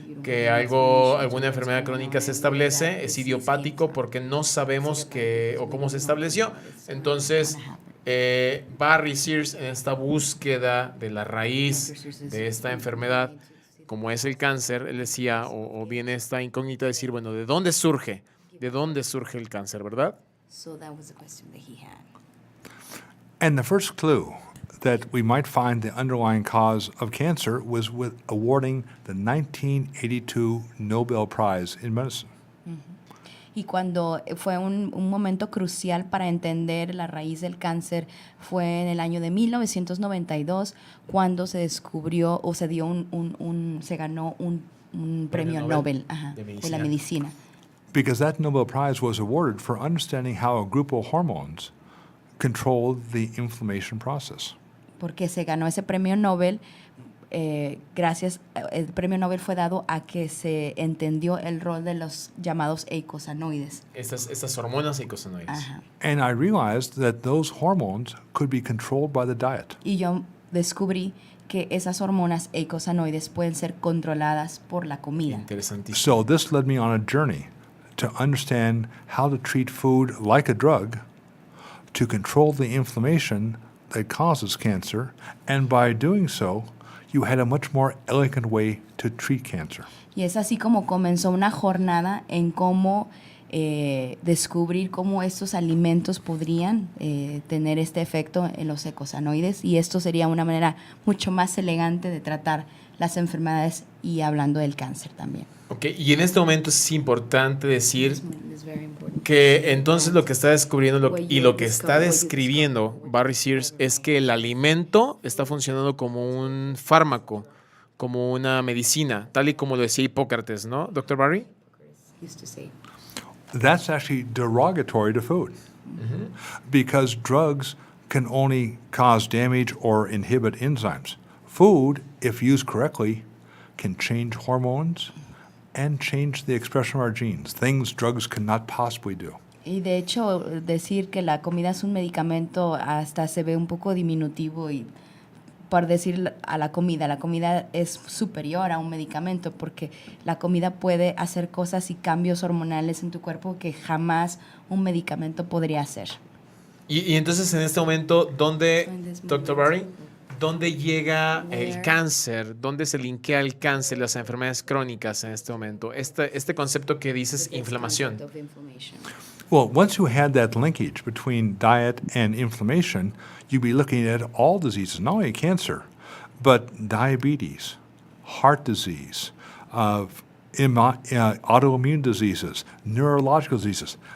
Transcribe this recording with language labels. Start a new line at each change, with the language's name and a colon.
Spanish: Que alguna enfermedad crónica se establece, es idiopático porque no sabemos o cómo se estableció. Entonces, Barry Sears, en esta búsqueda de la raíz de esta enfermedad, como es el cáncer, él decía, o viene esta incógnita de decir, bueno, ¿de dónde surge? ¿De dónde surge el cáncer, verdad?
English: So that was the question that he had. And the first clue that we might find the underlying cause of cancer was with awarding the 1982 Nobel Prize in Medicine.
Spanish: Y cuando fue un momento crucial para entender la raíz del cáncer fue en el año de 1992, cuando se descubrió o se dio se ganó un premio Nobel de la medicina.
English: Because that Nobel Prize was awarded for understanding how a group of hormones controlled the inflammation process.
Spanish: Porque se ganó ese premio Nobel el premio Nobel fue dado a que se entendió el rol de los llamados eicosanoides. Estas hormonas eicosanoides. Ajá.
English: And I realized that those hormones could be controlled by the diet.
Spanish: Y yo descubrí que esas hormonas eicosanoides pueden ser controladas por la comida. Interesantísimo.
English: So this led me on a journey to understand how to treat food like a drug, to control the inflammation that causes cancer, and by doing so, you had a much more elegant way to treat cancer.
Spanish: Y es así como comenzó una jornada en cómo descubrir cómo estos alimentos podrían tener este efecto en los eicosanoides, y esto sería una manera mucho más elegante de tratar las enfermedades y hablando del cáncer también. Ok, y en este momento es importante decir que entonces lo que está descubriendo y lo que está describiendo Barry Sears es que el alimento está funcionando como un fármaco, como una medicina, tal y como lo decía Hipócrates, ¿no, Dr. Barry?
English: That's actually derogatory to food, because drugs can only cause damage or inhibit enzymes. Food, if used correctly, can change hormones and change the expression of our genes, things drugs cannot possibly do.
Spanish: Y de hecho, decir que la comida es un medicamento hasta se ve un poco diminutivo, y por decir a la comida es superior a un medicamento, porque la comida puede hacer cosas y cambios hormonales en tu cuerpo que jamás un medicamento podría hacer. Y entonces en este momento, ¿dónde, Dr. Barry? ¿Dónde llega el cáncer? ¿Dónde se linkea el cáncer, las enfermedades crónicas en este momento? Este concepto que dices, inflamación.
English: Well, once you had that linkage between diet and inflammation, you'd be looking at all diseases, not only cancer, but diabetes, heart disease, autoimmune diseases, neurological diseases.